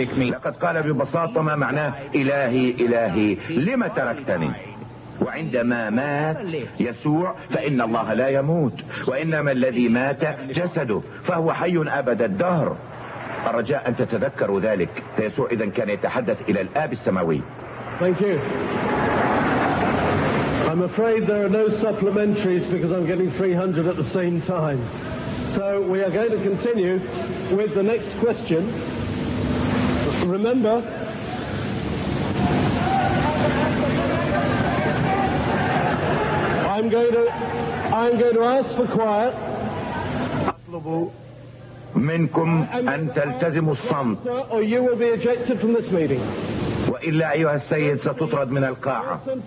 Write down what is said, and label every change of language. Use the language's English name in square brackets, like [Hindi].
[Arabic] لقد قال ببساطة ما معناه: إلهي إلهي لما تركتني. وعندما مات يسوع فإن الله لا يموت، وإنما الذي مات جسده فهو حي أبد الدهر. الرجاء أن تتذكروا ذلك. فيسوع إذن كان يتحدث إلى الآب السماوي. [English] Thank you. I'm afraid there are no supplementaries because I'm getting 300 at the same time. So we are going to continue with the next question. Remember. I'm going to ask for quiet. [Arabic] أطلب منكم أن تلتزموا الصمت. [English] Or you will be ejected from this meeting. [Arabic] إلا أيها السيد ستطرد من القاعة.